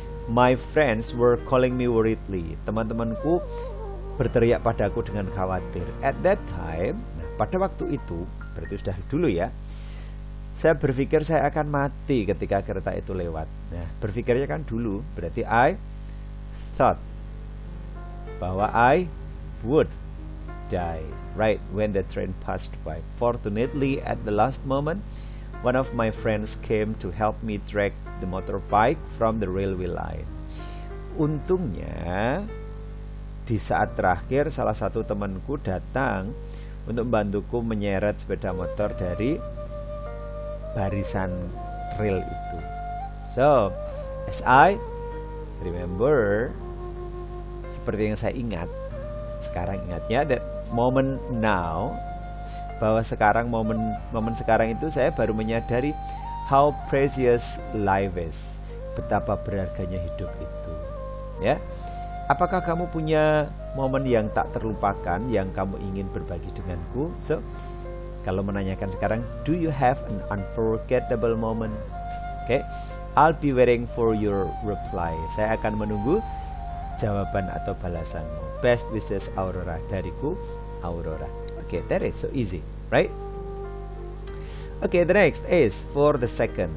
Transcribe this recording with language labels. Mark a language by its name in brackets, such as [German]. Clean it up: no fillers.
[English] My friends were calling me worriedly. [Indonesian] Teman-temanku berteriak padaku dengan khawatir. [English] At that time, [Indonesian] pada waktu itu, berarti sudah dulu ya, saya berpikir saya akan mati ketika kereta itu lewat. Nah, berpikirnya kan dulu, berarti [English] I thought [Indonesian] bahwa [English] I would die right when the train passed by. Fortunately, at the last moment, one of my friends came to help me drag the motorbike from the railway line. [Indonesian] Untungnya, di saat terakhir salah satu temanku datang untuk membantuku menyeret sepeda motor dari barisan rel itu. [English] So, as I remember, [Indonesian] seperti yang saya ingat, sekarang ingatnya [English] that moment now, [Indonesian] bahwa sekarang momen sekarang itu saya baru menyadari [English] how precious life is, [Indonesian] betapa berharganya hidup itu. Ya. Apakah kamu punya momen yang tak terlupakan yang kamu ingin berbagi denganku? [English] So, [Indonesian] kalau menanyakan sekarang, [English] do you have an unforgettable moment? Okay, I'll be waiting for your reply. [Indonesian] Saya akan menunggu jawaban atau balasanmu. [English] Best wishes, Aurora. [Indonesian] Dariku, [English] Aurora. Okay, that is so easy, right? Okay, the next is for the second.